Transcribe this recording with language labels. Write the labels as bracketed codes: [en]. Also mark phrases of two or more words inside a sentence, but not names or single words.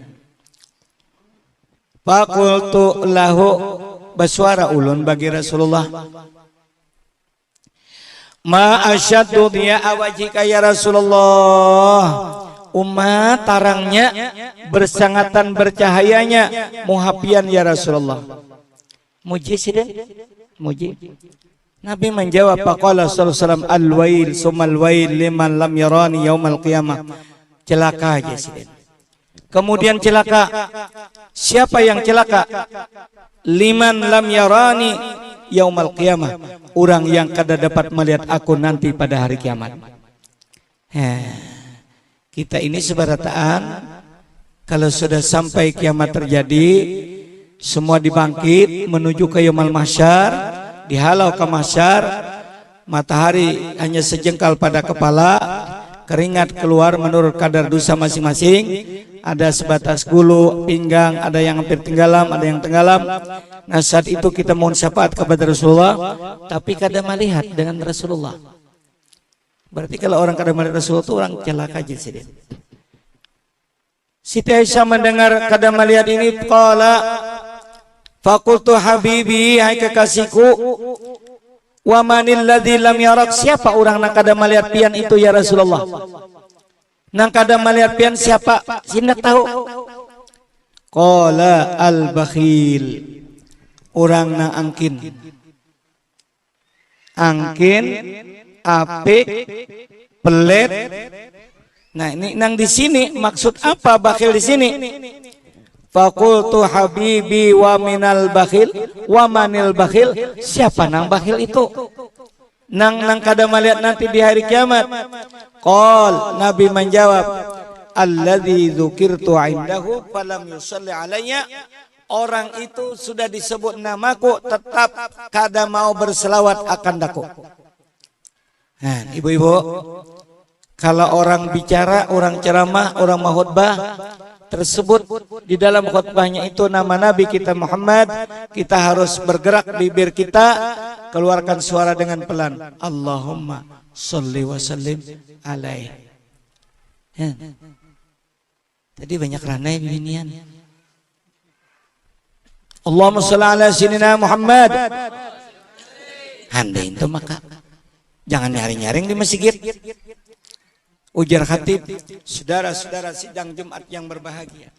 [ar] فقلت له, [bjn] bersuara ulun bagi Rasulullah, [ar] ما أشد ضياء وجهك يا رسول الله, [bjn] umat tarangnya bersangatan bercahayanya muhapian [ar] يا رسول الله. [bjn] Muji sidin, muji. Nabi menjawab, [ar] فقال صلى الله عليه وسلم الويل ثم الويل لمن لم يرني يوم القيامة. [bjn] Celaka aja sidin. Kemudian celaka. Siapa yang celaka? [ar] لمن لم يرني يوم القيامة. [bjn] Orang yang kada dapat melihat aku nanti pada hari kiamat. Kita ini sebarataan, kalau sudah sampai kiamat terjadi, semua dibangkit menuju ke [ar] يوم المحشر, [bjn] dihalau ke mahsyar, matahari hanya sejengkal pada kepala, keringat keluar menurut kadar dosa masing-masing, ada sebatas gulu, pinggang, ada yang hampir tenggelam, ada yang tenggelam. Nah, saat itu kita mohon syafaat kepada Rasulullah, tapi kada melihat dengan Rasulullah. Berarti kalau orang kada melihat Rasulullah itu orang celaka aja sih. Siti Aisyah mendengar kada melihat ini, [ar] قال فقلت حبيبي, [bjn] hai kekasihku, [ar] ومن الذي لم يرك, [bjn] siapa orang nak kada melihat pian itu [ar] يا رسول الله? [bjn] Nang kada melihat pian siapa? Sina tahu. [ar] قال البخيل, [bjn] orang nang angkin. Angkin, apik, pelit. Nah, ini nang di sini maksud apa bakhil di sini? [ar] فقلت حبيبي ومن البخيل ومن البخيل, [bjn] siapa nang bakhil itu? Nang kada melihat nanti di hari kiamat. [ar] Qal, [bjn] Nabi menjawab, [ar] الذي ذكرت عنده فلم يصل علي, [bjn] orang itu sudah disebut namaku tetap kada mau berselawat akan daku. Nah, ibu-ibu, kalau orang bicara, orang ceramah, orang mahutbah, tersebut di dalam khutbahnya itu nama Nabi kita Muhammad, kita harus bergerak bibir kita, keluarkan suara dengan pelan. [ar] اللهم صل وسلم عليه. [bjn] Tadi banyak ranai beginian. [ar] اللهم صل على سيدنا محمد. [bjn] Handai itu maka jangan nyaring-nyaring di masjid. Ujar khatib, saudara-saudara sidang Jumat yang berbahagia.